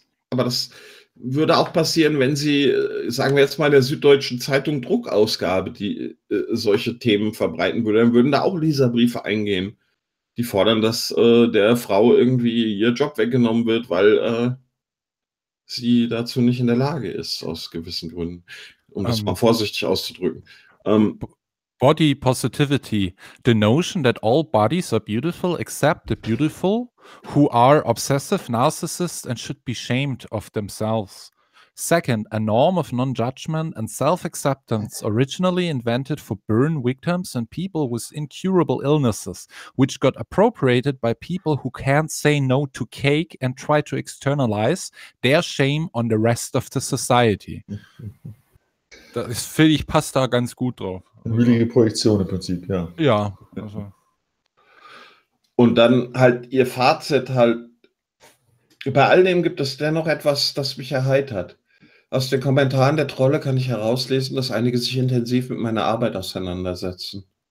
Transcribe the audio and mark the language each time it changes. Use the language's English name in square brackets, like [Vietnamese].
[German] Aber das würde auch passieren, wenn sie, sagen wir jetzt mal, der Süddeutschen Zeitung Druckausgabe, die solche Themen verbreiten würde, dann würden da auch Leserbriefe eingehen, die fordern, dass der Frau irgendwie ihr Job weggenommen wird, weil sie dazu nicht in der Lage ist, aus gewissen Gründen, um das mal vorsichtig auszudrücken. Body Positivity. [English] The notion that all bodies are beautiful except the beautiful who are obsessive narcissists and should be shamed of themselves. Second, a norm of non-judgment and self-acceptance originally invented for burn victims and people with incurable illnesses, which got appropriated by people who can't say no to cake and try to externalize their shame on the rest of the society. [German] Das finde ich passt da ganz gut drauf. Eine müdige Projektion im Prinzip, ja. Ja. Und dann halt ihr Fazit halt, bei all dem gibt es dennoch etwas, das mich erheitert. Aus den Kommentaren der Trolle kann ich herauslesen, dass einige sich intensiv mit meiner Arbeit auseinandersetzen.